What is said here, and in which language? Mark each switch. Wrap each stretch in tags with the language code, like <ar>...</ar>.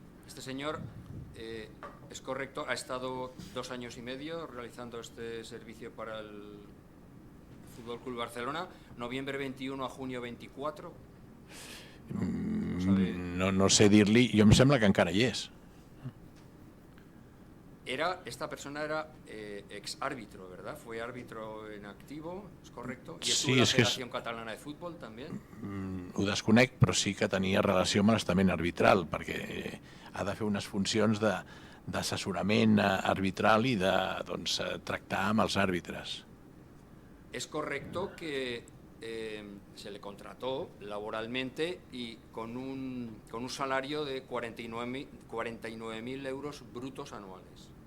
<es>Este señor, es correcto, ha estado 2 años y medio realizando este servicio para el Fútbol Club Barcelona, noviembre 21 a junio 24.</es> <ca>No sé dir-li, jo em sembla que encara hi és.</ca> <es>Esta persona era ex-árbitro, ¿verdad? Fue árbitro en activo, ¿es correcto? ¿Y estuvo en la Federación Catalana de Fútbol también?</es> <ca>Ho desconec, però sí que tenia relació amb l'estament arbitral, perquè ha de fer unes funcions d'assessorament arbitral i de tractar amb els àrbitres.</ca> <es>Es correcto que se le contrató laboralmente y con un salario de 49.000 euros brutos anuales.</es>